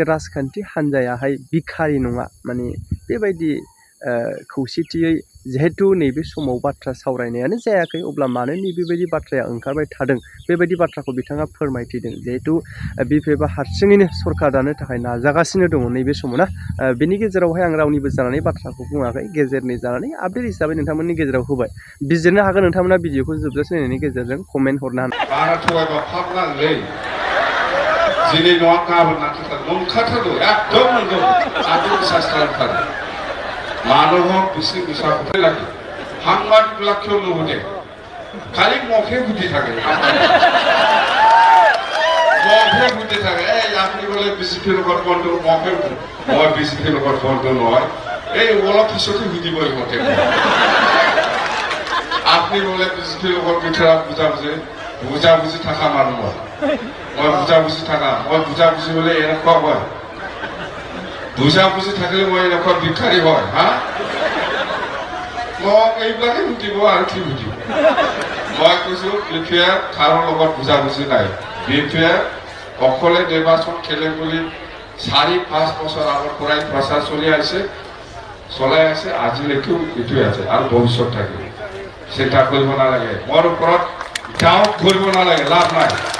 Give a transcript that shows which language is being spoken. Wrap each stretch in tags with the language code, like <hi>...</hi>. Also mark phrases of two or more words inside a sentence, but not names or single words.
<brx>राजखान्थि हान्जायाहाय भिखारि नङा माने बेबायदि खौसेथियै जिहेतु नैबे समाव बाथ्रा सावरायनायानो जायाखै अब्ला मानो नैबेबायदि बाथ्राया ओंखारबाय थादों बेबायदि बाथ्राखौ बिथाङा फोरमायथिदों जिहेतु बिपिएफआ हारसिङैनो सरकार दानो थाखाय नाजागासिनो दङ नैबे समाव ना बेनि गेजेरावहाय आं रावनिबो जानानै बाथ्राखौ बुङाखै गेजेरनि जानानै आपडेट हिसाबै नोंथांमोननि गेजेराव होबाय बिजिरनो हागोन नोंथांमोना भिडिअखौ जोबजासे नायनायनि गेजेरजों कमेन्ट हरनो हागोन दिनै नङा गाबोन नांखाथारगौ नंखाथारगौ एकदम नंगौ आंबो बिसास खालामथारो मानो हक बिसि बिसा फोथायलाखि</brx> <as>সাংবাদিকবিলাকেও নুশুনে খালি মুখে বুদ্ধি থাকে মুখে বুদ্ধি থাকে এই আপনি বলে বিজেপির লগত বন্ধু মুখে মই বিজেপির লগত বন্ধু নয় এই অলপ পিছতে বুঝিবই মতে আপনি বলে বিজেপির লগত বিঠা বুঝাবুঝি থাকা মানুষ মই বুঝাবুঝি থাকা মই বুঝাবুঝি হলে এরকম হয় বুঝাবুঝি থাকলে মই</as> <brx>न'खर भिखारि</brx> <as>হয় হ্যাঁ মোক এইবিলাকে বুজিব আৰু কি বুজিব মই কৈছো বিপিএফ কাৰো লগত বুঝাবুঝি নাই বিপিএফ অকলে নিৰ্বাচন খেলে বুলি 4-5 বছৰ আগৰ পৰাই প্ৰচাৰ চলাই আছে আজিলৈকেও এইটোৱে আছে আৰু ভৱিষ্যত থাকিব চিন্তা কৰিব নালাগে মোৰ ওপৰত গাঁৱত ঘূৰিব নালাগে লাভ নাই</as>